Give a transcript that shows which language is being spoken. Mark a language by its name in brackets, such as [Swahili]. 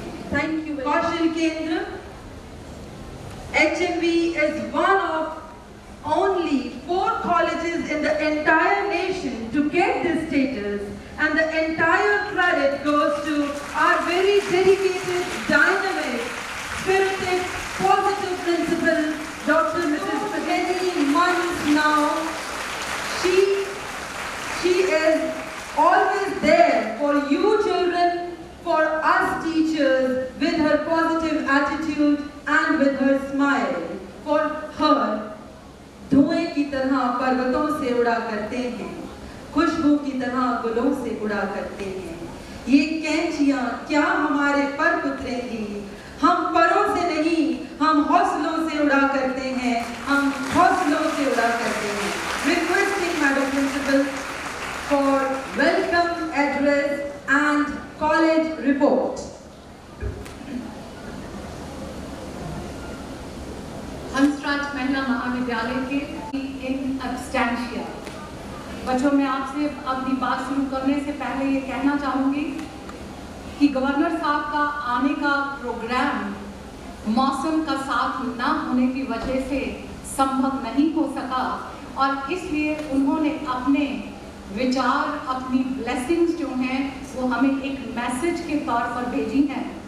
[English] Thank you. Kaushal Kendra, HMV is one of only 4 colleges in the entire nation to get this status, and the entire credit goes to our very dedicated, dynamic, spirited, positive principal, Dr. Mrs. Many months now. She is always there for you children, for us teachers, with her positive attitude and with her smile. For her, [Hindi] धुएं की तरह पर्वतों से उड़ा करते हैं, खुशबू की तरह गुलों से उड़ा करते हैं। ये कैंचियां क्या हमारे पर उतरेंगी, हम परों से नहीं, हम हौसलों से उड़ा करते हैं, हम हौसलों से उड़ा करते हैं। [English] Requesting Madam Principal for welcome address and college report. [Hindi] Hansraj महिला महाविद्यालय के [English] in absentia [Hindi] बच्चों, मैं आपसे अपनी बात शुरू करने से पहले ये कहना चाहूँगी कि गवर्नर साहब का आने का प्रोग्राम मौसम का साथ न होने की वजह से संभव नहीं हो सका और इसलिए उन्होंने अपने विचार, अपनी ब्लेसिंग्स जो हैं वो हमें एक मैसेज के तौर पर भेजी हैं।